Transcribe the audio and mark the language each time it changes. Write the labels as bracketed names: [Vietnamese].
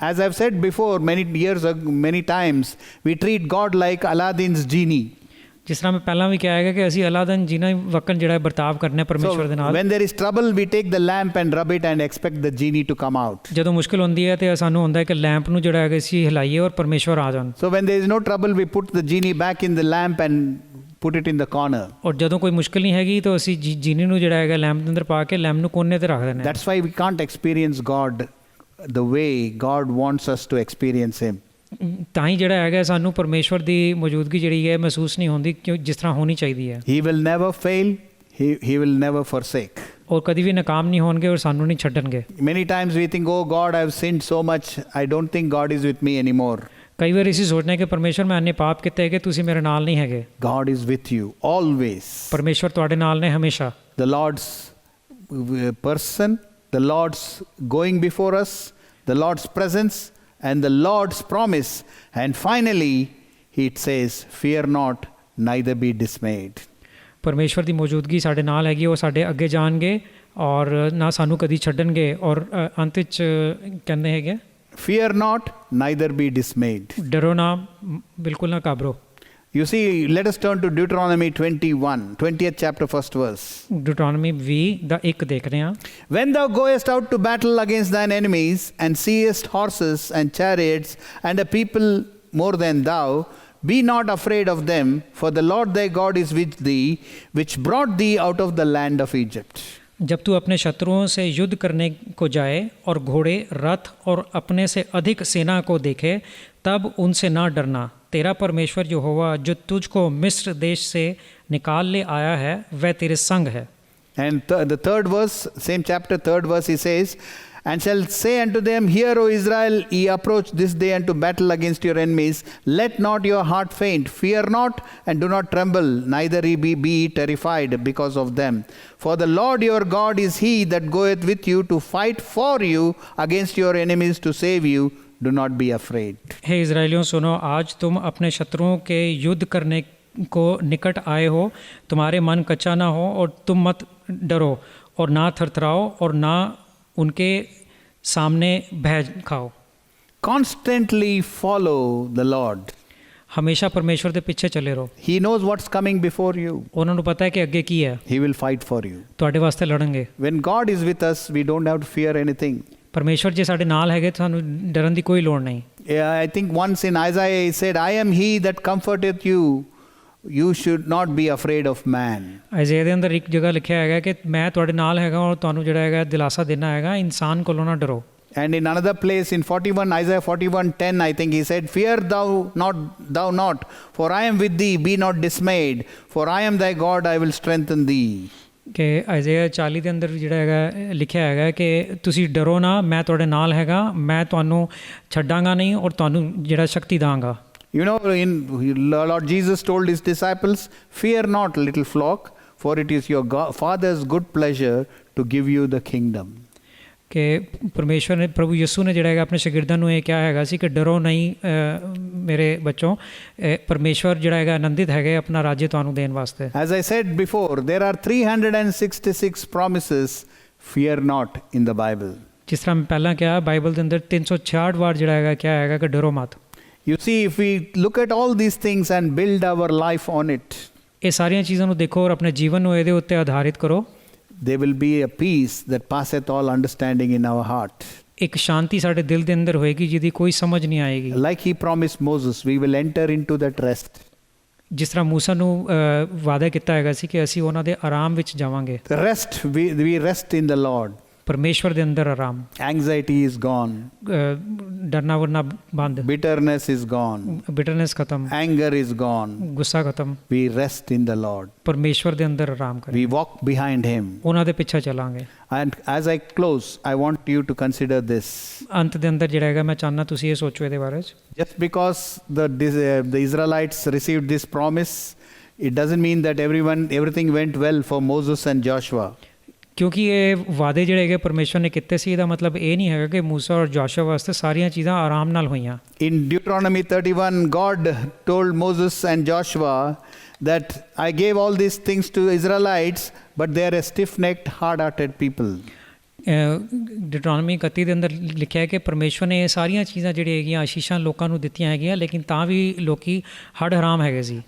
[English] As I've said before many years ago, many times we treat God like Aladdin's genie. [Punjabi] ਜਿਸ ਤਰ੍ਹਾਂ ਮੈਂ ਪਹਿਲਾਂ ਵੀ ਕਿਹਾ ਹੈਗਾ ਕਿ ਅਸੀਂ ਅਲਾਦਨ ਜਿਨਾ ਵਕਨ ਜਿਹੜਾ ਵਰਤਾਵ ਕਰਨਾ ਪਰਮੇਸ਼ਵਰ ਦੇ [English] So [Punjabi] ਨਾਲ। [English] when there is trouble, we take the lamp and rub it and expect the genie to come out. [Punjabi] ਜਦੋਂ ਮੁਸ਼ਕਿਲ ਹੁੰਦੀ ਹੈ ਤੇ ਸਾਨੂੰ ਹੁੰਦਾ ਹੈ ਕਿ ਲੈਂਪ ਨੂੰ ਜਿਹੜਾ ਹੈਗਾ ਅਸੀਂ ਹਿਲਾਈਏ ਔਰ ਪਰਮੇਸ਼ਵਰ ਆ ਜਾਣ। [English] So when there is no trouble, we put the genie back in the lamp and put it in the corner. [Punjabi] ਔਰ ਜਦੋਂ ਕੋਈ ਮੁਸ਼ਕਿਲ ਨਹੀਂ ਹੈਗੀ ਤਾਂ ਅਸੀਂ ਜੀਨੀ ਨੂੰ ਜਿਹੜਾ ਹੈਗਾ ਲੈਂਪ ਦੇ ਅੰਦਰ ਪਾ ਕੇ ਲੈਂਪ ਨੂੰ ਕੋਨੇ ਤੇ ਰੱਖ ਦਿੰਦੇ ਹਾਂ। [English] That's why we can't experience God the way God wants us to experience Him. [Punjabi] ਤਾਂ ਹੀ ਜਿਹੜਾ ਹੈਗਾ ਸਾਨੂੰ ਪਰਮੇਸ਼ਵਰ ਦੀ ਮੌਜੂਦਗੀ ਜਿਹੜੀ ਹੈ ਮਹਿਸੂਸ ਨਹੀਂ ਹੁੰਦੀ ਕਿਉਂ ਜਿਸ ਤਰ੍ਹਾਂ ਹੋਣੀ ਚਾਹੀਦੀ ਹੈ। [English] He will never fail. He will never forsake. [Punjabi] ਔਰ ਕਦੀ ਵੀ ਨਾਕਾਮ ਨਹੀਂ ਹੋਣਗੇ ਔਰ ਸਾਨੂੰ ਨਹੀਂ ਛੱਡਣਗੇ। [English] Many times we think, oh God, I've sinned so much. I don't think God is with me anymore. [Punjabi] ਕਈ ਵਾਰ ਅਸੀਂ ਸੋਚਦੇ ਹਾਂ ਕਿ ਪਰਮੇਸ਼ਵਰ ਮੈਂ ਇੰਨੇ ਪਾਪ ਕੀਤੇ ਹੈ ਕਿ ਤੁਸੀਂ ਮੇਰੇ ਨਾਲ ਨਹੀਂ ਹੈਗੇ। [English] God is with you always. [Punjabi] ਪਰਮੇਸ਼ਵਰ ਤੁਹਾਡੇ ਨਾਲ ਨੇ ਹਮੇਸ਼ਾ। [English] The Lord's person, the Lord's going before us, the Lord's presence, and the Lord's promise. And finally, it says, fear not, neither be dismayed. [Punjabi] ਪਰਮੇਸ਼ਵਰ ਦੀ ਮੌਜੂਦਗੀ ਸਾਡੇ ਨਾਲ ਹੈਗੀ, ਉਹ ਸਾਡੇ ਅੱਗੇ ਜਾਣਗੇ ਔਰ ਨਾ ਸਾਨੂੰ ਕਦੀ ਛੱਡਣਗੇ। ਔਰ ਅੰਤ ਵਿੱਚ ਕਹਿੰਦੇ ਹੈਗੇ [English] Fear not, neither be dismayed. [Punjabi] ਡਰੋ ਨਾ, ਬਿਲਕੁਲ ਨਾ ਘਾਬਰੋ। [English] You see, let us turn to Deuteronomy 21, 20th chapter, first verse. [Punjabi] ਡਿਊਟਰੋਨੋਮੀ 20 ਦਾ 1 ਦੇਖ ਰਹੇ ਹਾਂ। [English] When thou goest out to battle against thine enemies, and seest horses and chariots, and a people more than thou, be not afraid of them, for the Lord thy God is with thee, which brought thee out of the land of Egypt. [Hindi] जब तू अपने शत्रुओं से युद्ध करने को जाए और घोड़े, रथ और अपने से अधिक सेना को देखे, तब उनसे ना डरना। तेरा परमेश्वर यहोवा जो तुझको मिस्र देश से निकाल ले आया है वह तेरे संग है। [English] And the third verse, same chapter, third verse, he says, and shall say unto them, hear, O Israel, ye approach this day unto battle against your enemies. Let not your heart faint. Fear not, and do not tremble, neither ye be terrified because of them. For the Lord your God is he that goeth with you to fight for you against your enemies to save you. Do not be afraid. [Hindi] हे इज़राइलियों सुनो, आज तुम अपने शत्रुओं के युद्ध करने को निकट आए हो। तुम्हारे मन कच्चा ना हो और तुम मत डरो और ना थरथराओ और ना उनके सामने भय खाओ। [English] Constantly follow the Lord. [Hindi] हमेशा परमेश्वर के पीछे चले रहो। [English] He knows what's coming before you. [Punjabi] ਉਹਨਾਂ ਨੂੰ ਪਤਾ ਹੈ ਕਿ ਅੱਗੇ ਕੀ ਹੈ। [English] He will fight for you. [Punjabi] ਤੁਹਾਡੇ ਵਾਸਤੇ ਲੜਨਗੇ। [English] When God is with us, we don't have to fear anything. [Punjabi] ਪਰਮੇਸ਼ਵਰ ਜੇ ਸਾਡੇ ਨਾਲ ਹੈਗੇ ਸਾਨੂੰ ਡਰਨ ਦੀ ਕੋਈ ਲੋੜ ਨਹੀਂ। [English] Yeah, I think once in Isaiah he said, I am he that comforteth you. You should not be afraid of man. [Punjabi] ਆਇਜ਼ਿਆ ਦੇ ਅੰਦਰ ਇੱਕ ਜਗ੍ਹਾ ਲਿਖਿਆ ਹੈਗਾ ਕਿ ਮੈਂ ਤੁਹਾਡੇ ਨਾਲ ਹੈਗਾ ਔਰ ਤੁਹਾਨੂੰ ਜਿਹੜਾ ਹੈਗਾ ਦਿਲਾਸਾ ਦੇਣਾ ਹੈਗਾ, ਇਨਸਾਨ ਕੋਲੋਂ ਨਾ ਡਰੋ। [English] And in another place in 41, Isaiah 41:10, I think he said, fear thou not, for I am with thee, be not dismayed, for I am thy God, I will strengthen thee. [Punjabi] ਕਿ ਆਇਜ਼ਿਆ 40 ਦੇ ਅੰਦਰ ਜਿਹੜਾ ਹੈਗਾ ਲਿਖਿਆ ਹੈਗਾ ਕਿ ਤੁਸੀਂ ਡਰੋ ਨਾ, ਮੈਂ ਤੁਹਾਡੇ ਨਾਲ ਹੈਗਾ, ਮੈਂ ਤੁਹਾਨੂੰ ਛੱਡਾਂਗਾ ਨਹੀਂ ਔਰ ਤੁਹਾਨੂੰ ਜਿਹੜਾ ਸ਼ਕਤੀ ਦਾਂਗਾ। [English] You know, Lord Jesus told his disciples, fear not, little flock, for it is your Father's good pleasure to give you the kingdom. [Punjabi] ਕਿ ਪਰਮੇਸ਼ਵਰ ਨੇ, ਪ੍ਰਭੂ ਯਿਸੂ ਨੇ ਜਿਹੜਾ ਹੈਗਾ ਆਪਣੇ ਸ਼ਾਗਿਰਦਾਂ ਨੂੰ ਇਹ ਕਿਹਾ ਹੈਗਾ ਸੀ ਕਿ ਡਰੋ ਨਹੀਂ ਮੇਰੇ ਬੱਚੋਂ, ਪਰਮੇਸ਼ਵਰ ਜਿਹੜਾ ਹੈਗਾ ਆਨੰਦਿਤ ਹੈਗੇ ਆਪਣਾ ਰਾਜ ਤੁਹਾਨੂੰ ਦੇਣ ਵਾਸਤੇ। [English] As I said before, there are 366 promises, fear not, in the Bible. [Punjabi] ਜਿਸ ਤਰ੍ਹਾਂ ਮੈਂ ਪਹਿਲਾਂ ਕਿਹਾ ਬਾਈਬਲ ਦੇ ਅੰਦਰ 366 ਵਾਰ ਜਿਹੜਾ ਹੈਗਾ ਕਿਹਾ ਹੈਗਾ ਕਿ ਡਰੋ ਮਤ। [English] You see, if we look at all these things and build our life on it, [Punjabi] ਇਹ ਸਾਰੀਆਂ ਚੀਜ਼ਾਂ ਨੂੰ ਦੇਖੋ ਔਰ ਆਪਣੇ ਜੀਵਨ ਨੂੰ ਇਹਦੇ ਉੱਤੇ ਆਧਾਰਿਤ ਕਰੋ, [English] there will be a peace that passeth all understanding in our heart. [Punjabi] ਇੱਕ ਸ਼ਾਂਤੀ ਸਾਡੇ ਦਿਲ ਦੇ ਅੰਦਰ ਹੋਏਗੀ ਜਿਹਦੀ ਕੋਈ ਸਮਝ ਨਹੀਂ ਆਏਗੀ। [English] Like he promised Moses, we will enter into that rest. [Punjabi] ਜਿਸ ਤਰ੍ਹਾਂ ਮੂਸਾ ਨੂੰ ਵਾਅਦਾ ਕੀਤਾ ਹੈਗਾ ਸੀ ਕਿ ਅਸੀਂ ਉਹਨਾਂ ਦੇ ਆਰਾਮ ਵਿੱਚ ਜਾਵਾਂਗੇ। [English] The rest, we rest in the Lord. [Punjabi] ਪਰਮੇਸ਼ਵਰ ਦੇ ਅੰਦਰ ਆਰਾਮ। [English] Anxiety is gone. [Punjabi] ਡਰਨਾ ਵਰਨਾ ਬੰਦ। [English] Bitterness is gone. [Punjabi] ਬਿਟਰਨੈਸ ਖਤਮ। [English] Anger is gone. [Punjabi] ਗੁੱਸਾ ਖਤਮ। [English] We rest in the Lord. [Punjabi] ਪਰਮੇਸ਼ਵਰ ਦੇ ਅੰਦਰ ਆਰਾਮ ਕਰੇ। [English] We walk behind him. [Punjabi] ਉਹਨਾਂ ਦੇ ਪਿੱਛੇ ਚੱਲਾਂਗੇ। [English] And as I close, I want you to consider this. [Punjabi] ਅੰਤ ਦੇ ਅੰਦਰ ਜਿਹੜਾ ਹੈਗਾ ਮੈਂ ਚਾਹੁੰਦਾ ਤੁਸੀਂ ਇਹ ਸੋਚੋ ਇਹਦੇ ਬਾਰੇ ਚ। [English] Just because the Israelites received this promise, it doesn't mean that everything went well for Moses and Joshua. [Punjabi] ਕਿਉਂਕਿ ਇਹ ਵਾਅਦੇ ਜਿਹੜੇ ਹੈਗੇ ਪਰਮੇਸ਼ਵਰ ਨੇ ਕੀਤੇ ਸੀ ਇਹਦਾ ਮਤਲਬ ਇਹ ਨਹੀਂ ਹੈਗਾ ਕਿ ਮੂਸਾ ਔਰ ਜੋਸ਼ੂਆ ਵਾਸਤੇ ਸਾਰੀਆਂ ਚੀਜ਼ਾਂ ਆਰਾਮ ਨਾਲ ਹੋਈਆਂ। [English] In Deuteronomy 31, God told Moses and Joshua that I gave all these things to Israelites, but they are a stiff-necked, hard-hearted people. [Punjabi] ਡਿਟਰੋਨਮੀ 31 ਦੇ ਅੰਦਰ ਲਿਖਿਆ ਹੈ ਕਿ ਪਰਮੇਸ਼ਵਰ ਨੇ ਇਹ ਸਾਰੀਆਂ ਚੀਜ਼ਾਂ ਜਿਹੜੀਆਂ ਹੈਗੀਆਂ ਆਸ਼ੀਸ਼ਾਂ ਲੋਕਾਂ ਨੂੰ ਦਿੱਤੀਆਂ ਹੈਗੀਆਂ, ਲੇਕਿਨ ਤਾਂ ਵੀ ਲੋਕੀ ਹੱਡ ਹਰਾਮ ਹੈਗੇ ਸੀ।